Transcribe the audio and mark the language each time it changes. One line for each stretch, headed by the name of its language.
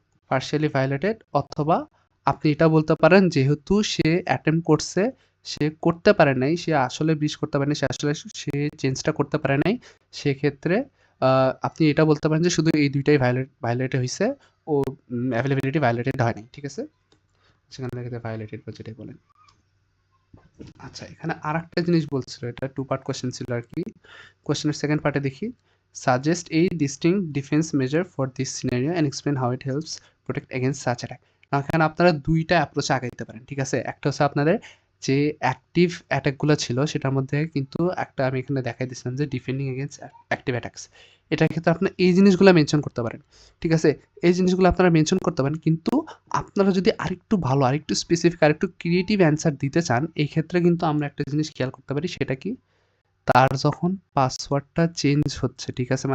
Bangla: Partially violated, অথবা আপনি এটা বলতে পারেন যেহেতু সে অ্যাটেম্প করছে, সে করতে পারে নাই, সে আসলে ব্রিজ করতে পারে নাই, সে চেঞ্জটা করতে পারে নাই, সেক্ষেত্রে আপনি এটা বলতে পারেন যে শুধু এই 2টাই ভায়োলেটেড হয়েছে, ও অ্যাভেলেবিলিটি ভায়োলেটেড হয় নাই, ঠিক আছে? সেখানে লেখা ভায়োলেটেড বা যেটাই বলেন। আচ্ছা, এখানে আরেকটা জিনিস বলছিল, এটা 2 পার্ট কোশ্চেন ছিল আর কি। কোশ্চেনের সেকেন্ড পার্টে দেখি,
English: Suggest a distinct defense measure for this scenario and explain how it helps protect against such attack.
Bangla: না, এখানে আপনারা 2টা অ্যাপ্রোচে আগাইতে পারেন, ঠিক আছে? একটা হচ্ছে আপনাদের যে অ্যাক্টিভ অ্যাটাকগুলো ছিল সেটার মধ্যে কিন্তু একটা আমি এখানে দেখাই দিয়েছিলাম যে ডিফেন্ডিং এগেইনস্ট অ্যাক্টিভ অ্যাটাকস, এটার ক্ষেত্রে আপনারা এই জিনিসগুলো মেনশন করতে পারেন, ঠিক আছে? এই জিনিসগুলো আপনারা মেনশন করতে পারেন, কিন্তু আপনারা যদি আরেকটু ভালো, আরেকটু স্পেসিফিক, আরেকটু ক্রিয়েটিভ অ্যান্সার দিতে চান, এই ক্ষেত্রে কিন্তু আমরা একটা জিনিস খেয়াল করতে পারি, সেটা কি, তার যখন পাসওয়ার্ডটা চেঞ্জ হচ্ছে, ঠিক আছে?